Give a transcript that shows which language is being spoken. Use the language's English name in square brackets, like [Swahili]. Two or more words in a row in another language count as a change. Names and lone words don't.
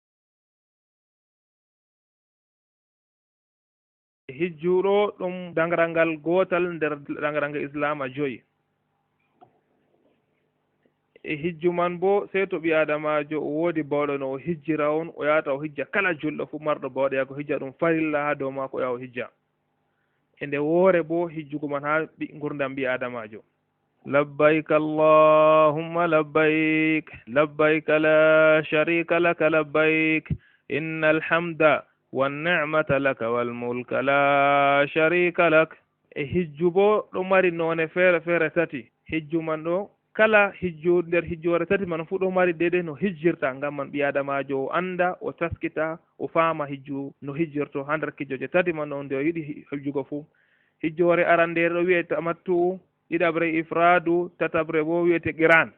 [Fula] hijjuɗo ɗum dangarangal gotal nder dangarange islama joyi. e hijju man bo sey to ɓi adamajo o woodi bawɗo no o hijjira on o yahata o hijja kala julɗo fu marɗo bawɗe yago hijja ɗum farilla ha dow mako o yaha o hijja. e nde woore bo hijjugo man ha gurdam ɓi adamajo. [Arabic] لبيك اللهم لبيك لبيك لا شريك لك لبيك إن الحمد والنعمة لك والملك لا شريك لك. [Fula] e hijju bo ɗo mari none feere feere tati. hijju man ɗo kala hijju nder hijjore tati man fu ɗo mari deydey no hijjirta ngam man ɓi adamajo o anda o taskita o faama hijju no hijjirto ha nder kijjoje tati man ɗo nde o yiɗi hijjugo fu. hijjore arandere ɗo wiyete tamattu, ɗiɗabre ifradu, tatabre bo wiyete qiran.